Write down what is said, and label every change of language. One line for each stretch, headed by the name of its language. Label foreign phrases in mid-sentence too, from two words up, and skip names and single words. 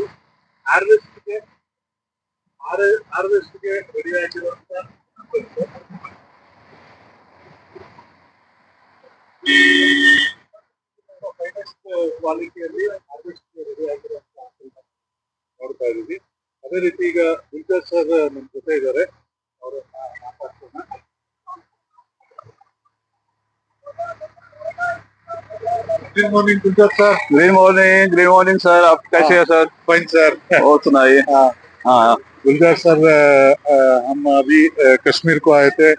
Kannada: ಹಾರ್ವೆಸ್ಟ್ಗೆ ಹಾರ್ವೆಸ್ಟ್ಗೆ ರೆಡಿ ಆಗಿರುವಂತ ಫೈನೆಸ್ಟ್ ಕ್ವಾಲಿಟಿಯಲ್ಲಿ ಹಾರ್ವೆಸ್ಟ್ ರೆಡಿ ಆಗಿರುವಂತ ನೋಡ್ತಾ ಇದೀವಿ. ಅದೇ ರೀತಿ ಈಗ ಗುಲ್ಜರ್ ಸರ್ ನಮ್ಮ ಜೊತೆ ಇದ್ದಾರೆ. ಅವರನ್ನ ಮಾತಾಡ್ಸೋಣ.
English: Good morning Gulzar sir. Green morning sir.
Hindi: आप कैसे हैं सर?
English: Fine sir.
Hindi: और सुनाइए। हाँ गुलजार सर, हम अभी कश्मीर को आए थे